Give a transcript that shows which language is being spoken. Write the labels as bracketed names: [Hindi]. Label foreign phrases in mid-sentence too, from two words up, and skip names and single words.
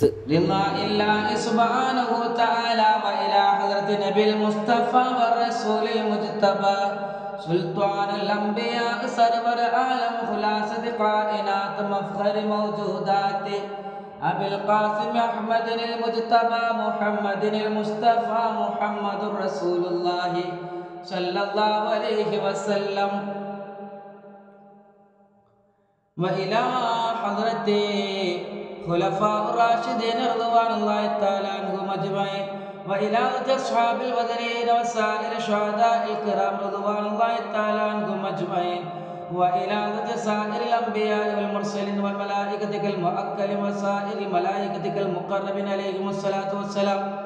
[Arabic] لله سبحانه وتعالى وإلى حضرة النبي المصطفى والرسول المجتبى سلطان الأنبياء سرور عالم خلاصة كائنات مفخر موجودات أبي القاسم أحمد المجتبى محمد المصطفى محمد رسول الله صلى الله عليه وسلم وإلى حضرة خلفاء الراشدين رضوان الله تعالى عنهم أجمعين وإلى أصحاب البدرين وسائر الشهداء الكرام رضوان الله تعالى عنهم أجمعين وإلى سائر الأنبياء والمرسلين والملائكة المؤكلين وسائر الملائكة المقربين عليهم الصلاة والسلام